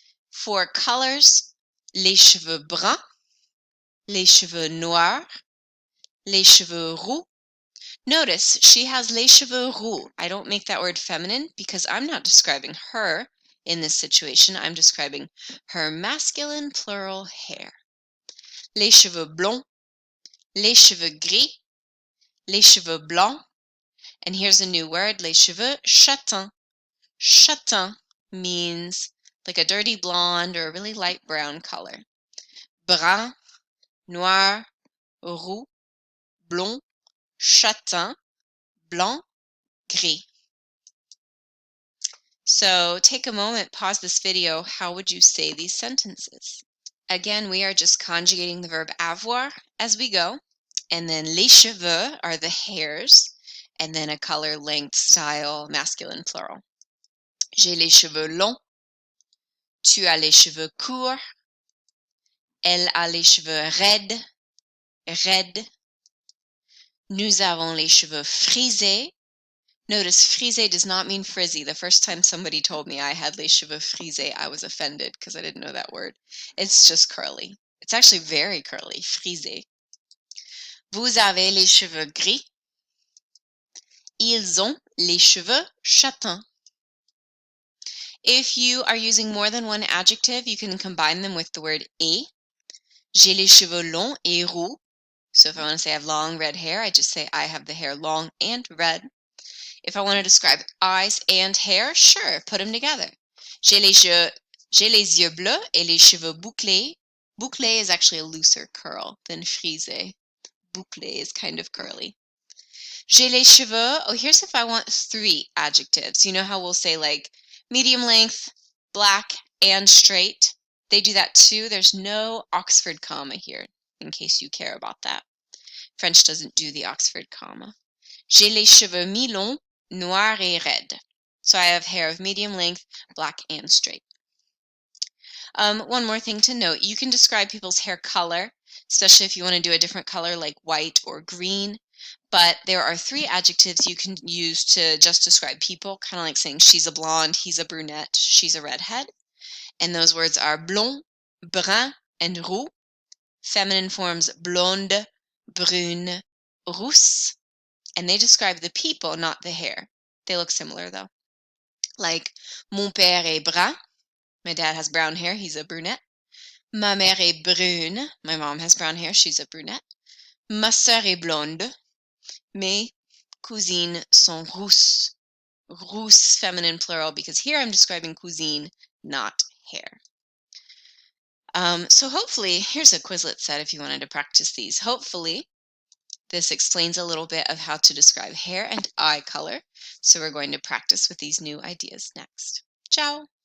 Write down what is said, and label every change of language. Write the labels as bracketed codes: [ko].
[fr] For colors, les cheveux bruns, les cheveux noirs, les cheveux roux. [en] Notice she has [fr] les cheveux roux. [en] I don't make that word feminine because I'm not describing her in this situation. I'm describing her masculine plural hair. [fr] Les cheveux blonds, les cheveux gris, les cheveux blancs. [en] And here's a new word, [fr] les cheveux châtains. [en] Châtain means like a dirty blonde or a really light brown color. Brun, noir, roux, blond, châtain, blanc, gris. So take a moment, pause this video. How would you say these sentences? Again, we are just conjugating the verb avoir as we go. And then les cheveux are the hairs. And then a color, length, style, masculine, plural. [fr] J'ai les cheveux longs. Tu as les cheveux courts. Elle a les cheveux raides. Raides. Nous avons les cheveux frisés. [en] Notice frisé does not mean frizzy. The first time somebody told me I had [fr] les cheveux frisés, [en] I was offended because I didn't know that word. It's just curly. It's actually very curly, frisé. [fr] Vous avez les cheveux gris. Ils ont les cheveux châtains. [en] If you are using more than one adjective, you can combine them with the word et. [fr] J'ai les cheveux longs et roux. [en] So if I want to say I have long red hair, I just say I have the hair long and red. If I want to describe eyes and hair, sure, put them together. [fr] J'ai les yeux bleus et les cheveux bouclés. [en] Bouclé is actually a looser curl than frisé. Bouclé is kind of curly. [fr] J'ai les cheveux. [en] Oh, here's if I want 3 adjectives. You know how we'll say like medium length, black, and straight? They do that too. There's no Oxford comma here, in case you care about that. French doesn't do the Oxford comma. [fr] J'ai les cheveux mi-longs, noirs et raides. [en] So I have hair of medium length, black, and straight. One more thing to note, you can describe people's hair color, especially if you want to do a different color like white or green. But there are 3 adjectives you can use to just describe people, kind of like saying she's a blonde, he's a brunette, she's a redhead. And those words are blond, brun, and roux. Feminine forms blonde, brune, rousse, and they describe the people, not the hair. They look similar though. Like, [fr] mon père est brun. [en] My dad has brown hair, he's a brunette. [fr] Ma mère est brune. [en] My mom has brown hair, she's a brunette. [fr] Ma sœur est blonde. Mes cousines sont rousses. [en] Rousse, feminine plural, because here I'm describing cousine, not hair. So hopefully, here's a Quizlet set if you wanted to practice these. Hopefully, this explains a little bit of how to describe hair and eye color. So we're going to practice with these new ideas next. Ciao!